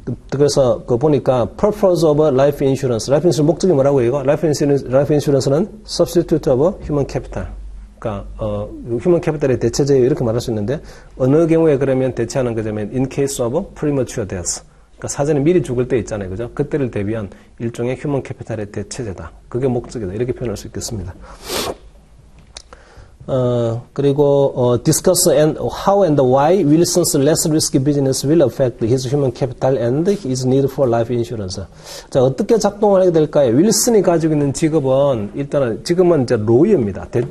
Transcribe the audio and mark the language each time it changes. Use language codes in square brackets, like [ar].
[ko] 그래서 보니까 [en] purpose of life insurance, [ko] 라이프 인슈런스 목적이 뭐라고 이거? [en] 라이프 인슈런스는 substitute of human capital. [ko] 그러니까 휴먼 캐피탈의 대체제예요. 이렇게 말할 수 있는데, 어느 경우에 그러면 대체하는 거냐면 [en] in case of premature death. [ko] 그러니까 사전에 미리 죽을 때 있잖아요. 그죠? 그때를 대비한 일종의 휴먼 캐피탈의 대체제다. 그게 목적이다. 이렇게 표현할 수 있겠습니다. 그리고 [en] discuss how and why Wilson's less risky business will affect his human capital and his need for life insurance. [ko] 자, 어떻게 작동을 하게 될까요? 윌슨이 가지고 있는 직업은 일단은 지금은 이제 로이어입니다.